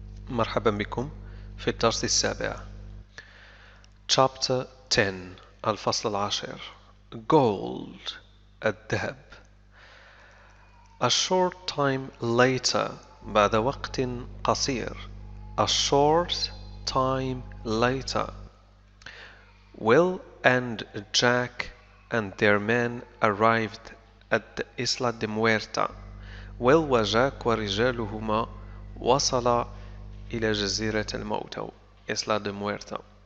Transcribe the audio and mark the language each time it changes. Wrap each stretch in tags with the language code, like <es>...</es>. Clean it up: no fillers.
<ar>مرحبا بكم في الدرس السابع.</ar> <en>Chapter 10</en> <ar>الفصل العاشر.</ar> <en>Gold</en> <ar>الذهب.</ar> <en>A short time later</en> <ar>بعد وقت قصير.</ar> <en>A short time later. Will and Jack and their men arrived at the Isla de Muerta.</en> <ar>Will وجاك ورجالهما وصل إلى جزيرة الموتى Isla de Muerta.</ar>